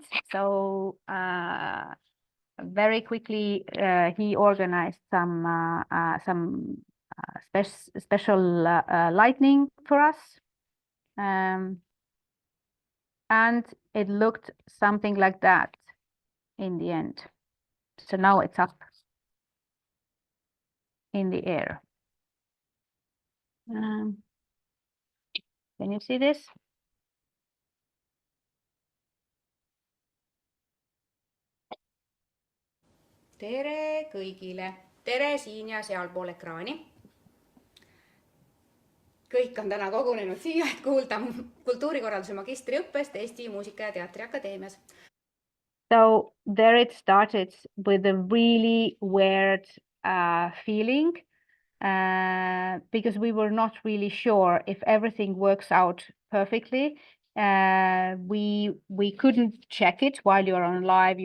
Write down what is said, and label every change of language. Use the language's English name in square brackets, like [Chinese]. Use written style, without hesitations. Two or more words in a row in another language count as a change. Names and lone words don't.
[English] So very quickly he organized some special lighting for us, and it looked something like that in the end. So now it's up in the air. Can you see this? [Estonian] Tere kõigile! Tere siin ja sealpool ekraani! Kõik on täna kogunenud siia, et kuulda kultuurikorralduse magistriõppest Eesti Muusika- ja Teatriakadeemias. [English] So there it started with a really weird feeling because we were not really sure if everything works out perfectly. We couldn't check it while you're on live.